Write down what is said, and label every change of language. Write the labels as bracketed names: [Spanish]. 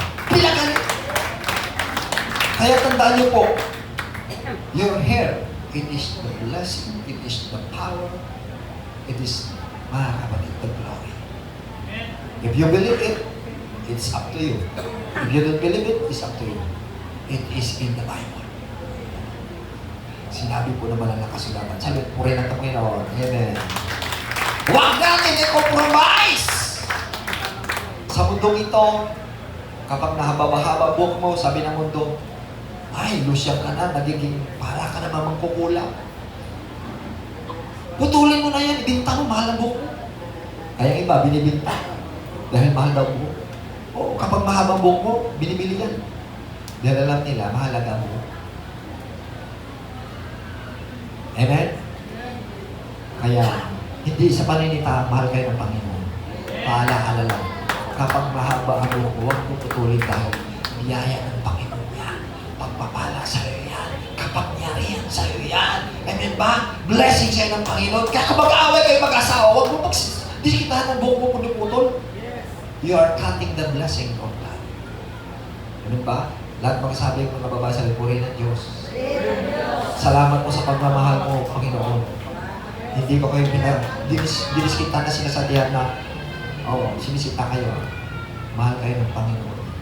[English] Pinagaling. [Filipino] Kaya tandaan niyo po, [English] your hair, it is the blessing, it is the power, it is, [Filipino] mga kapatid, [English] the glory. If you believe it, it's up to you. If you don't believe it, it's up to you. It is in the Bible. [Filipino] Sinabi po naman ang nakasulatan. Sabi, puri ng Panginoon. Amen. Huwag natin i-compromise! Sa mundong ito, kapag nahaba-haba buhok mo, sabi ng mundo, ay, lusyang ka na, nagiging para ka na mamangkukulang. Putulin mo na yan, ibinta mo, mahal ang buhok mo. Kaya iba, binibinta. Dahil mahal daw buhok. Oo, kapag mahabang buhok mo, binibili yan. Dahil alam nila, mahalaga ang buhok. Amen? Kaya, hindi sa paninita, mahal kayo ng Panginoon. Paala-ala lang. Kapag mahaba ang buhok, huwag mo putulin dahil biyaya ng Panginoon yan. Pagpapala sa iyo yan. Kapangyarihan sa iyo yan. Amen ba? Blessing sa iyo ng Panginoon. Kaya kapag away kayo mag-asawa, huwag mo diskitahan ng buhok mo putol. [English] You are cutting the blessing of God. [Filipino] Amen ba? Lahat magsabi ng mga babae sa lipurin ng Diyos. Salamat po sa pagmamahal mo, Panginoon. Hindi ko kayo diniskita na sinasabihan na sinisita kayo. Mahal kayo ng Panginoon.